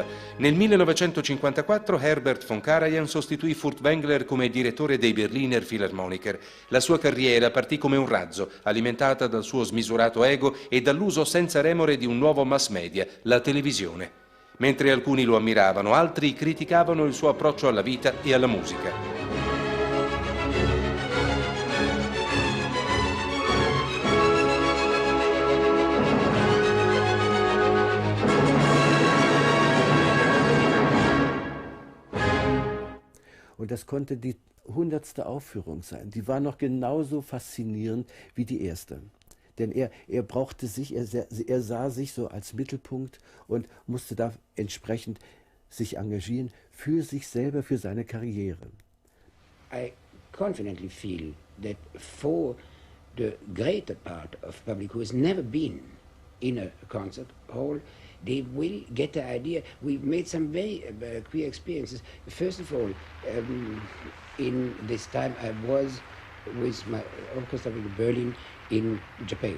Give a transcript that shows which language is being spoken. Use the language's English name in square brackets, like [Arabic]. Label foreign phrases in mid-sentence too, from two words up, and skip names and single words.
[Italian] Nel 1954 Herbert von Karajan sostituì Furtwängler come direttore dei Berliner Philharmoniker. La sua carriera partì come un razzo, alimentata dal suo smisurato ego e dall'uso senza remore di un nuovo [English] mass media, [Italian] la televisione. Mentre alcuni lo ammiravano, altri criticavano il suo approccio alla vita e alla musica. [German] Und das konnte die 100. Aufführung sein. Die war noch genauso faszinierend wie die erste. Denn er brauchte sich, er sah sich so als Mittelpunkt und musste da entsprechend sich engagieren für sich selber, für seine Karriere. [English] I confidently feel that for the greater part of public who has never been in a concert hall, they will get the idea. We've made some very queer experiences. First of all, in this time I was with my orchestra in Berlin in Japan.